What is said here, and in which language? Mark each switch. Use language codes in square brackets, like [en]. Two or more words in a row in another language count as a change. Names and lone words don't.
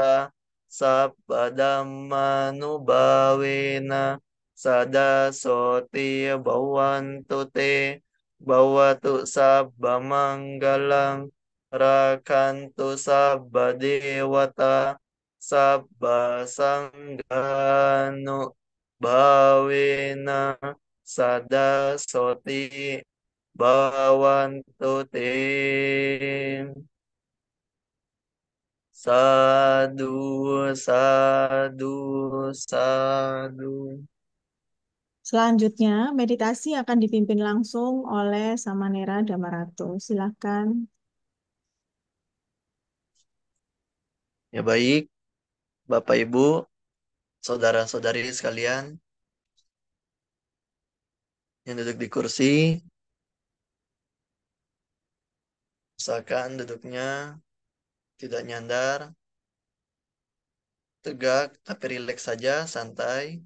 [pi] sabba dhammanubhavena sada soti bhavantu te bhavatu sabba manggalang rakhantu sabba dewata sabba sangganu bhavena sada soti bhavantu te. Sadu, sadu, sadu. [id] Selanjutnya, meditasi akan dipimpin langsung oleh Samanera Dhammaratu. Silakan. Ya baik, Bapak Ibu, saudara-saudari sekalian yang duduk di kursi, usahakan duduknya tidak nyandar, tegak tapi rileks saja, santai.